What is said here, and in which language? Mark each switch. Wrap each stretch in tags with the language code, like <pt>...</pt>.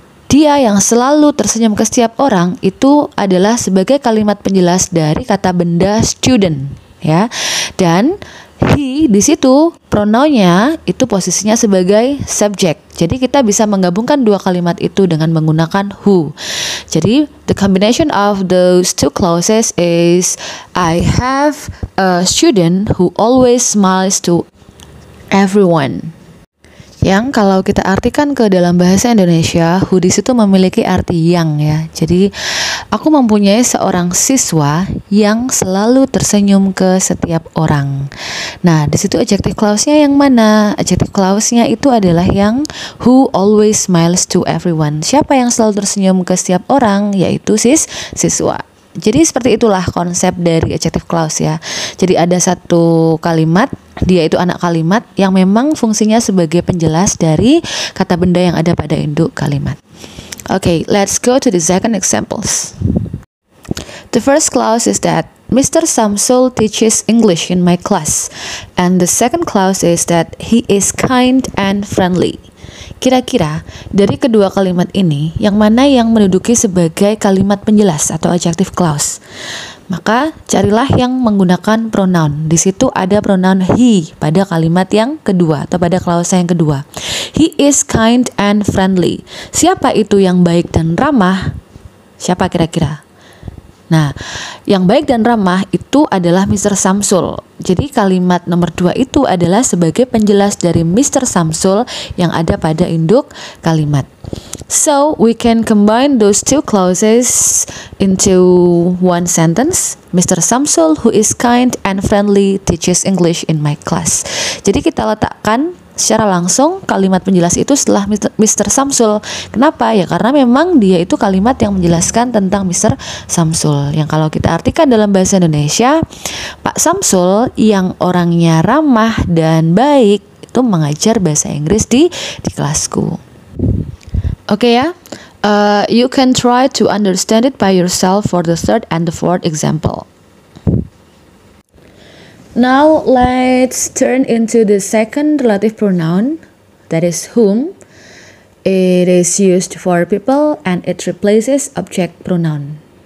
<id>Dia yang selalu tersenyum ke setiap orang itu adalah sebagai kalimat penjelas dari kata benda student, ya. Dan he di situ pronounnya itu posisinya sebagai subjek. Jadi kita bisa menggabungkan dua kalimat itu dengan menggunakan who.</id> <en>Jadi the combination of those two clauses is I have a student who always smiles to everyone.</en> <id>Yang kalau kita artikan ke dalam bahasa Indonesia, who di situ memiliki arti yang, ya. Jadi aku mempunyai seorang siswa yang selalu tersenyum ke setiap orang. Nah, di situ adjective clause-nya yang mana? Adjective clause-nya itu adalah yang</id> <en>who always smiles to everyone.</en> <id>Siapa yang selalu tersenyum ke setiap orang? Yaitu siswa. Jadi seperti itulah konsep dari adjective clause, ya. Jadi ada satu kalimat, dia itu anak kalimat yang memang fungsinya sebagai penjelas dari kata benda yang ada pada induk kalimat.</id> <en>Okay, let's go to the second examples. The first clause is that Mr. Samsul teaches English in my class, and the second clause is that he is kind and friendly.</en> <id>Kira-kira dari kedua kalimat ini, yang mana yang menduduki sebagai kalimat penjelas atau adjective clause? Maka carilah yang menggunakan pronoun. Di situ ada pronoun he pada kalimat yang kedua atau pada klausa yang kedua.</id> <en>He is kind and friendly.</en> <id>Siapa itu yang baik dan ramah? Siapa kira-kira? Nah, yang baik dan ramah itu adalah Mr. Samsul. Jadi kalimat nomor 2 itu adalah sebagai penjelas dari Mr. Samsul yang ada pada induk kalimat.</id> <en>So, we can combine those two clauses into one sentence. Mr. Samsul, who is kind and friendly, teaches English in my class.</en> <id>Jadi kita letakkan secara langsung kalimat penjelas itu setelah Mr. Samsul. Kenapa? Ya karena memang dia itu kalimat yang menjelaskan tentang Mr. Samsul. Yang kalau kita artikan dalam bahasa Indonesia, Pak Samsul yang orangnya ramah dan baik itu mengajar bahasa Inggris di kelasku. Oke, ya.</id> <en>You can try to understand it by yourself for the third and the fourth example. Now let's turn into the second relative pronoun, that is whom. It is used for people and it replaces object pronoun.</en>